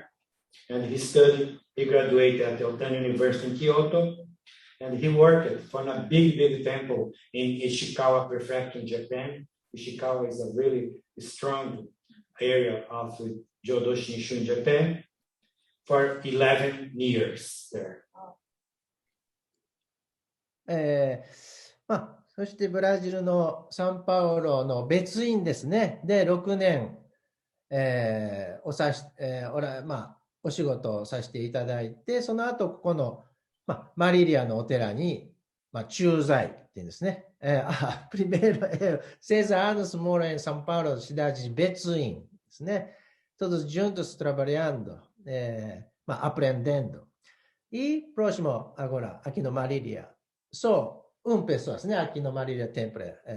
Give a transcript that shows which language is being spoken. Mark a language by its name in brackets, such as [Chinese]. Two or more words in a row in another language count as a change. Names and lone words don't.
[English] And he graduated at the Otani University in Kyoto. And he worked for a big temple in Ishikawa Prefecture in Japan. Ishikawa is a really strong area of Jodo Shinshu in Japan for 11 years there. [Japanese] そしてブラジルのサンパウロの別院ですね。で、6年、お仕事をさせていただいて、その後、ここの、マリリアのお寺に駐在って言うんですね。 [Portuguese] Primeiro, 6 anos moro em São Paulo, cidade de Betuim, ですね。Todos juntos trabalhando, aprendendo. E próximo agora, aqui no Marília, só pessoa ですね、aqui no Marília sempre.